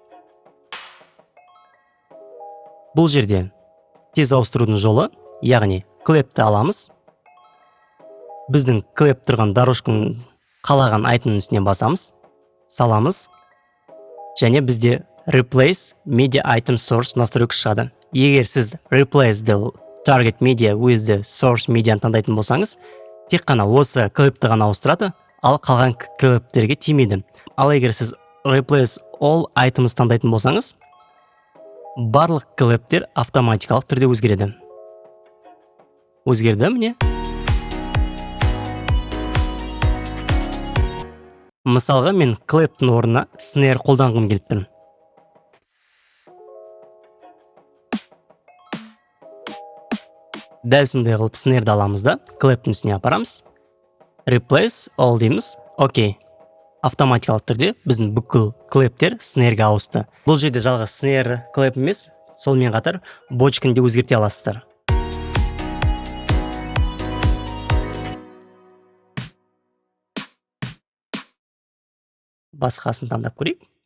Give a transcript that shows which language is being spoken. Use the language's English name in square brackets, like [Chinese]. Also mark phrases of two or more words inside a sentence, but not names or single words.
[Kazakh] Бұл жерде тез ауыстырудың жолы, яғни клэпті аламыз. Біздің клэп тұрған дорожканың қалаған айтының үстіне басамыз, саламыз, және бізде [English] replace media item source [Kazakh] настройка шығады. Егер сіз [English] replace the target media with the source media [Kazakh] таңдайтын болсаңыз, тек қана осы клэпті ғана ауыстырады, ал қалған клэптерге тимейді. Ал егер сіз [English] replace all items [Kazakh] таңдайтын болсаңыз, барлық клэптер автоматикалық түрде өзгереді. Өзгерді, міне. Мысалға, мен клэптің орнына snare қолданғым келіп тұрмын. Дәл сондай қылып snare-ді аламыз да, клэптің үстіне апарамыз. [English] Replace all [Kazakh] дейміз. Окей. Автоматикалық түрде біздің бүкіл клэптер snare-ге ауысты. Бұл жерде жалғыз snare клэп емес, сонымен қатар бочканы да өзгерте аласыздар. Басқасын таңдап көрейік.